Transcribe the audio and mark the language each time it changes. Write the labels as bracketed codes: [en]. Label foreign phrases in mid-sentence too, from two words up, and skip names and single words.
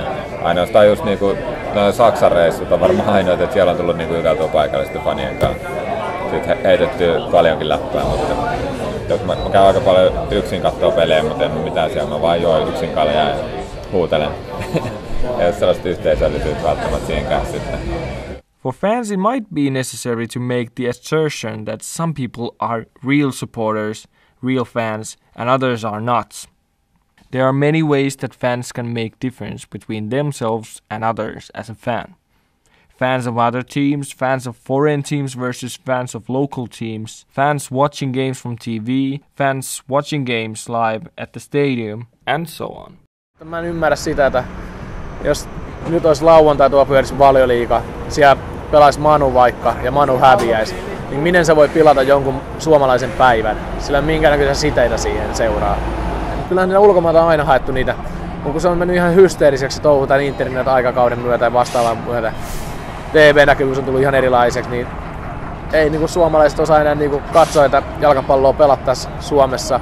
[fi] Ainoastaan just niinku no Saksan reissut on varmaan ainoa, että siellä on tullut niinku juteltua paikallisten fanien kanssa. Sitten heitetty paljonkin läppää, mutta jos mä käyn aika paljon yksin kattoo pelejä, mutta en mitään siellä, mä vaan join yksin kaljaa ja huutelen. Ei ole sellaista yhteisöllisyyttä välttämättä siihenkään sitten. [en] For fans it might be necessary to make the assertion that some people are real supporters, real fans, and others are not. There are many ways that fans can make difference between themselves and others as a fan. Fans of other teams, fans of foreign teams versus fans of local teams, fans watching games from TV, fans watching games live at the stadium, and so on. [fi] Mä en ymmärrä sitä, että jos nyt olisi lauantai tuo pyörisi Valioliiga, siellä pelaisi Manu vaikka ja Manu häviäisi, niin miten se voi pilata jonkun suomalaisen päivän? Sillä minkä näköisiä siteitä siihen seuraa. Kyllähän niillä ulkomailta on aina haettu niitä, mutta kun se on mennyt ihan hysteeriseksi touhu tämän internet-aikakauden myötä ja vastaavan myötä, TV-näkyvyys on tullut ihan erilaiseksi, niin ei niin kuin suomalaiset osaa enää niin kuin katsoa, että jalkapalloa pelattaisiin Suomessa.